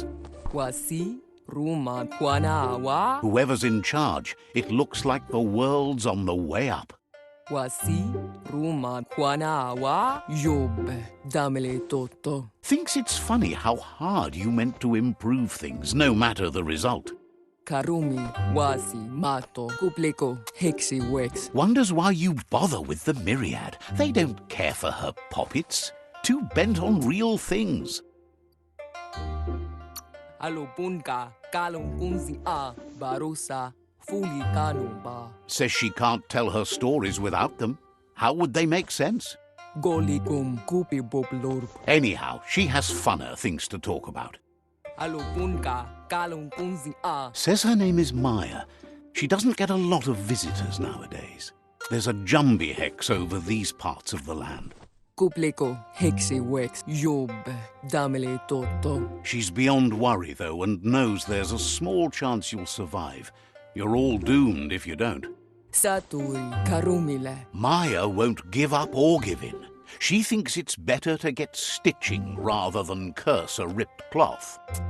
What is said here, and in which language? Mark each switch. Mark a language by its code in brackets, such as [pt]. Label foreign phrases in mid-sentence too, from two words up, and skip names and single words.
[en] Wasi ruma kwanawa. Whoever's in charge, it looks like the world's on the way up. Wasi ruma kwanawa. Yob damele toto. Thinks it's funny how hard you meant to improve things, no matter the result. Karumi wasi mato kupleko hexi wex. Wonders why you bother with the myriad. They don't care for her poppets. Too bent on real things. Alopunka kalong kunzi a barusa fuli kanumba. Says she can't tell her stories without them. How would they make sense? Golikum kupi boblorp. Anyhow, she has funner things to talk about. Alopunka kalong kunzi a. Says her name is Maya. She doesn't get a lot of visitors nowadays. There's a jumbie hex over these parts of the land. Kupleko hexi wex. Yob damele toto. She's beyond worry, though, and knows there's a small chance you'll survive. You're all doomed if you don't. Saturi karumile. Maya won't give up or give in. She thinks it's better to get stitching rather than curse a ripped cloth.